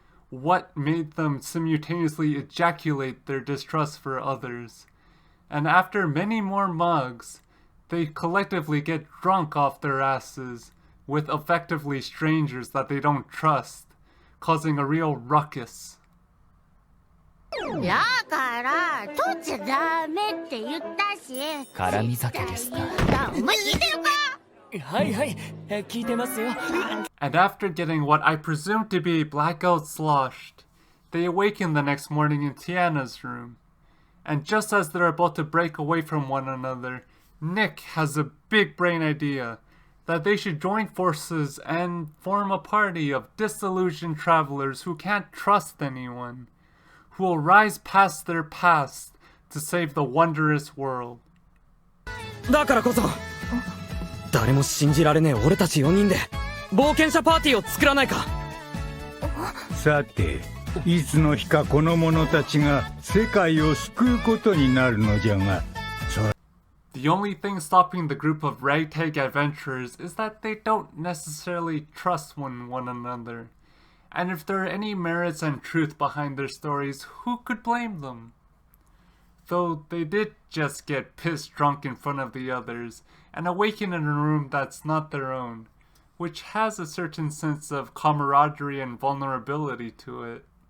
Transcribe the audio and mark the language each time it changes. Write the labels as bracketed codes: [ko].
[en] What made them simultaneously ejaculate their distrust for others? And after many more mugs, they collectively get drunk off their asses with effectively strangers that they don't trust, causing a real ruckus. [ja] だから取っちゃダメって言ったし。絡み酒ですか。お前聞いてるか。はいはい、聞いてますよ。 [en] And after getting what I presume to be blackout sloshed, they awaken the next morning in Tiana's room. And just as they're about to break away from one another, Nick has a big brain idea that they should join forces and form a party of disillusioned travelers who can't trust anyone, who will rise past their past to save the wondrous world. [ja] だからこそ誰も信じられねえ俺たち4人で冒険者パーティーを作らないか。さて、いつの日かこの者たちが世界を救うことになるのじゃが、 [en] The only thing stopping the group of ragtag adventurers is that they don't necessarily trust one another. And if there are any merits and truth behind their stories, who could blame them? Though they did just get pissed drunk in front of the others and awaken in a room that's not their own, which has a certain sense of camaraderie and vulnerability to it.